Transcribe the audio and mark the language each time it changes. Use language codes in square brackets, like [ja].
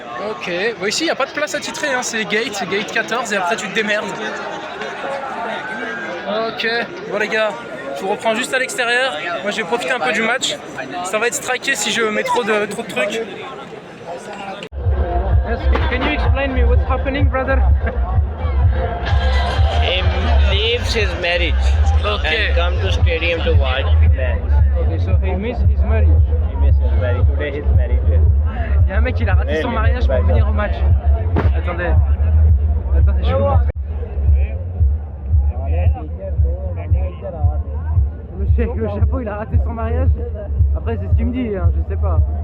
[fr] Ok, bon ici il n'y a pas de place attitrée, hein. C'est gate 14 et après tu te démerdes. Ok, bon les gars, je vous reprends juste à l'extérieur. Moi je vais profiter un peu du match. Ça va être striké si je mets trop de trucs. [en] Yes, can you explain me what's happening, brother? He leaves his marriage and come to stadium to watch match. Okay, so he missed his marriage. He missed his marriage. Today he's married. [fr] Il y a un mec qui a raté son mariage pour venir au match. Attendez, je vous montre. Le chapeau il a raté son mariage. Après c'est ce qu'il me dit, hein, je sais pas.